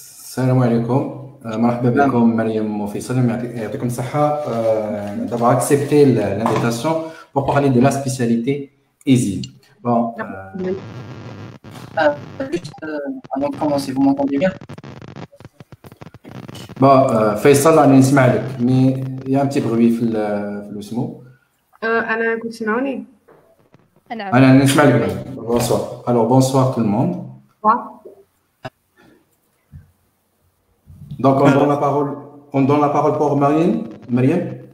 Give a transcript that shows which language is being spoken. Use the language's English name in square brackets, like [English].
[Arabic] السلام عليكم. مرحبا بكم مريم وفيصل. يعطيكم الصحة [French] d'avoir accepté l'invitation pour parler de la spécialité Isil. Bon. Juste avant de commencer, vous m'entendez bien? [Arabic] Bon, Faisal, أنا نسمع لك. [French] Mais il y a un petit bruit [Arabic] في الاسمو. أنا كنت تسمعوني؟ أنا نسمع لك. [French] Bonsoir. Alors bonsoir tout le monde. Bonsoir. Donc on donne la parole pour Mariam.